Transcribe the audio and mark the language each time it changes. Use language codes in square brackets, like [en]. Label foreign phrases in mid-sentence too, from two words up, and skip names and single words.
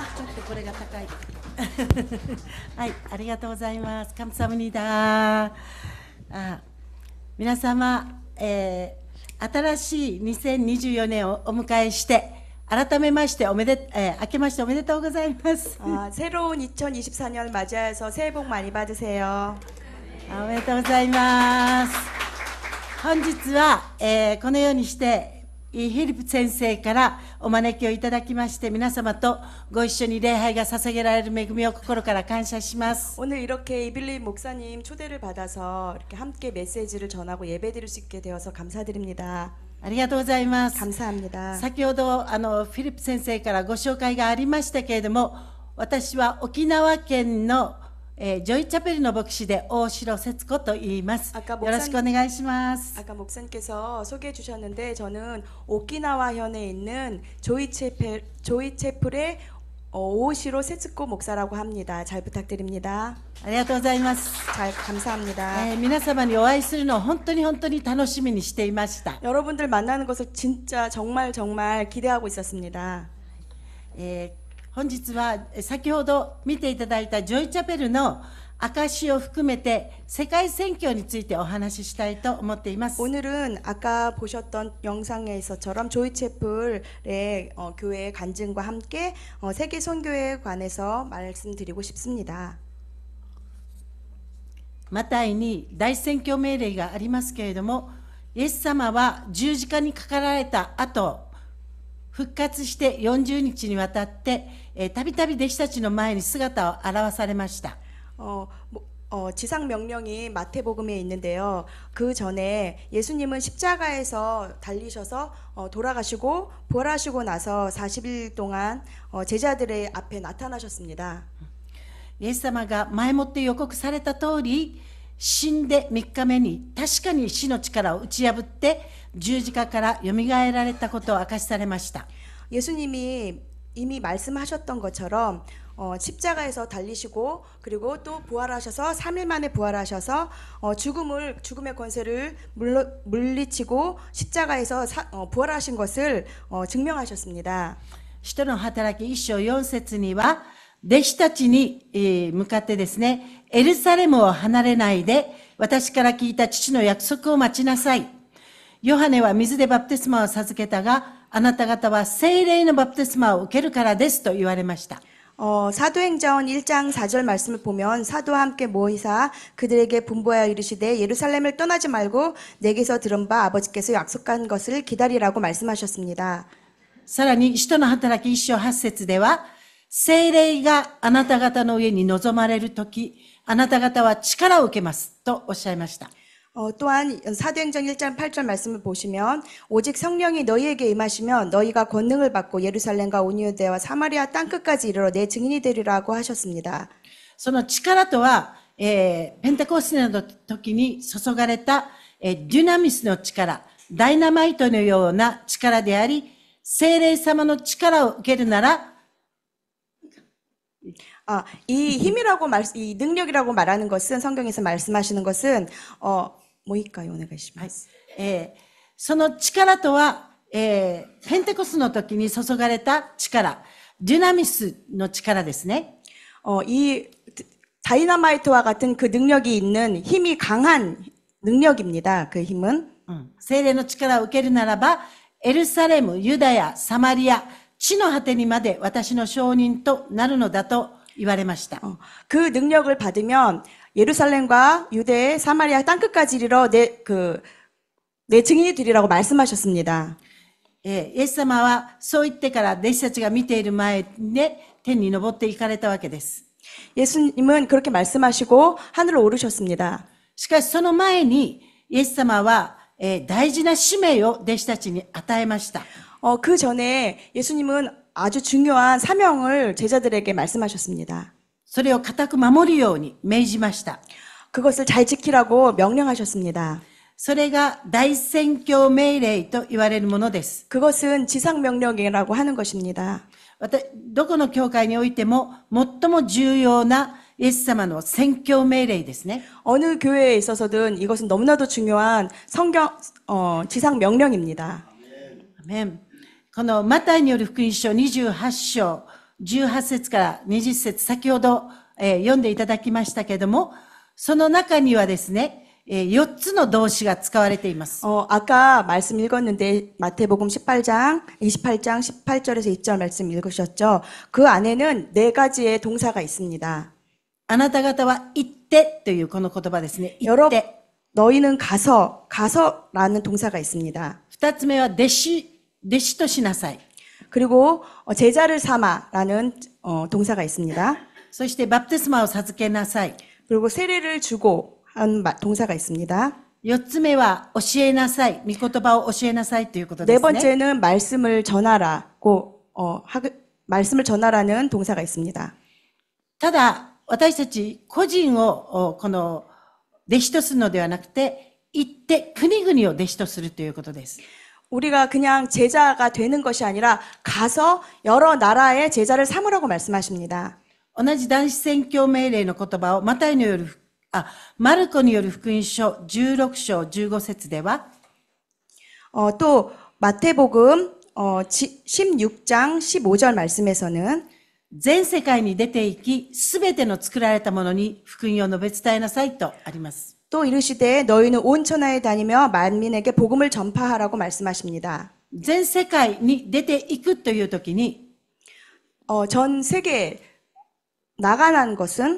[ja] ちょっとこれが高い。はい、ありがとうございます。감사합니다。皆様、新しい2024年をお迎えして、改めまして明けましておめでとうございます。 [ko] 새로운 2024년 맞이해서 새해 복 많이 받으세요. [ja] おめでとうございます。本日は、このようにしてフィリップ先生からお招きをいただきまして、皆様とご一緒に礼拝が捧げられる恵みを心から感謝します。 [ko] 오늘 이렇게 이빌리 목사님 초대를 받아서 이렇게 함께 메시지를 전하고 예배드릴 수 있게 되어서 감사드립니다. [ja] ありがとうございます。 [ko] 감사합니다. [ja] 先ほどフィリップ先生からご紹介がありましたけれども、私は沖縄県のジョイチャペルの牧師で大城節子と言います。よろしくお願いします。 [ko] 아까 목사님께서 소개해 주셨는데 저는 오키나와현에 있는 조이체플의 오시로 세츠코 목사라고 합니다. 잘 부탁드립니다. [ja] ありがとうございます。 [ko] 잘 감사합니다. [ja] 皆様にお会いするのを本当に楽しみにしていました。 [ko] 여러분들 만나는 것을 진짜 정말 기대하고 있었습니다. [ja] 本日は先ほど見ていただいたジョイチャペルの証を含めて世界宣教についてお話ししたいと思っています。 [ko] 오늘은 아까 보셨던 영상에서처럼 조이체플의 교회의 간증과 함께 세계 선교에 관해서 말씀드리고 싶습니다. [ja] マタイに大宣教命令がありますけれども、イエス様は十字架にかかられた後、復活して40日にわたってたびたび弟子たちの前に姿を現されました。 [ko] 지상 명령이 마태복음에 있는데요. 그 전에 예수님은 십자가에서 달리셔서 돌아가시고 부활하시고 나서 40일 동안 제자들의 앞에 나타나셨습니다. [ja] イエス様が前もって予告された通り、死んで3日目に確かに死の力を打ち破って十字架からよみがえられたことを明かしされました。 [ko] 예수님이 이미 말씀하셨던 것처럼 십자가에서 달리시고 그리고 또 부활하셔서 3일 만에 부활하셔서 죽음의 권세를 물리치고 십자가에서 부활하신 것을 증명하셨습니다. [ja] 使徒の働き1章4節には、弟子たちに向かってですね、エルサレムを離れないで、私から聞いた父の約束を待ちなさい。ヨハネは水でバプテスマを授けたが、あなた方は聖霊のバプテスマを受けるからですと言われました。 [ko] 사도행전 1장 4절 말씀을 보면 사도와 함께 모이사 그들에게 분부하여 이르시되 예루살렘을 떠나지 말고 내게서 들은 바 아버지께서 약속한 것을 기다리라고 말씀하셨습니다. [ja] さらに、使徒の働き1章8節では、聖霊があなた方の上に臨まれるとき、あなた方は力を受けますとおっしゃいました。 [ko] 또한 사도행전 1장 8절 말씀을 보시면 오직 성령이 너희에게 임하시면 너희가 권능을 받고 예루살렘과 온 유대와 사마리아 땅끝까지 이르러 내 증인이 되리라고 하셨습니다. [ja] その力とは、ペンテコステの時に注がれた、デュナミスの力、ダイナマイトのような力であり、聖霊様の力を受けるなら、 [ko] 이 힘이라고 이 능력이라고 말하는 것은 성경에서 말씀하시는 것은 뭐일까요? [ja] 오네가시마스. その力とは、ペンテコスの時に注がれた力、デュナミスの力ですね。 [ko] 이 다이나마이트와 같은 그 능력이 있는 힘이 강한 능력입니다. 그 힘은 [ja] 聖霊の力を受けるならば、エルサレム、ユダヤ、サマリア、地の果てにまで私の証人となるのだと言われました。 [ko] 그 능력을 받으면 예루살렘과 유대, 사마리아 땅끝까지 이르러 내 증인이 되리라고 말씀하셨습니다. [ja] イエス様はそう言ってから弟子たちが見ている前で天に昇って行かれたわけです。 [ko] 예수님은 그렇게 말씀하시고 하늘로 오르셨습니다. [ja] しかしその前にイエス様は大事な使命を弟子たちに与えました。 [ko] 그 전에 예수님은 아주 중요한 사명을 제자들에게 말씀하셨습니다. [ja] それを固く守るように命じました。 [ko] 그것을 잘 지키라고 명령하셨습니다. [ja] それが大宣教命令と言われるものです。 [ko] 그것은 지상 명령이라고 하는 것입니다. [ja] どこの教会においても最も重要なイエス様の宣教命令ですね。 [ko] 어느 교회에 있어서든 이것은 너무나도 중요한 지상 명령입니다. [ja] アメン。このマタイによる福音書28章、18節から20節、先ほど、読んでいただきましたけれども、その中にはですね、4つの動詞が使われています。 [ko] 아까 말씀 읽었는데 마태복음 18장, 28장 18절에서 2절 말씀 읽으셨죠? 그 안에는 4가지의 동사가 있습니다. [ja] あなた方は行ってというこの言葉ですね。行っ [ko] 여러 [ja] て。 [ko] 너희는 가서라는 동사가 있습니다. [ja] 2 つ目は弟子としなさい。 [ko] 그리고 제자를 삼아라는 동사가 있습니다. [ja] そしてバプテスマを授けなさい。 [ko] 그리고 세례를 주고 한 동사가 있습니다. [ja] 4 つ目は教えなさい。御言葉を教えなさいということで [ko] 네 [ja] すね。 [ko] 번째는 말씀을 전하라고 말씀을 전하라는 동사가 있습니다. [ja] ただ、私たち個人をこの弟子とするのではなくて、行って国々を弟子とするということです。 [ko] 우리가 그냥 제자가 되는 것이 아니라 가서 여러 나라의 제자를 삼으라고 말씀하십니다. [ja] 同じ男子宣教命令の言葉をマルコによる福音書16章15節では、 [ko] 또 마태복음 16장 15절 말씀에서는 [ja] 全世界に出て行き、すべての作られたものに福音を述べ伝えなさいとあります。 [ko] 또 이르시되 너희는 온 천하에 다니며 만민에게 복음을 전파하라고 말씀하십니다. [ja] 全世界に出て行くというときに、 [ko] 전 세계에 나가는 것은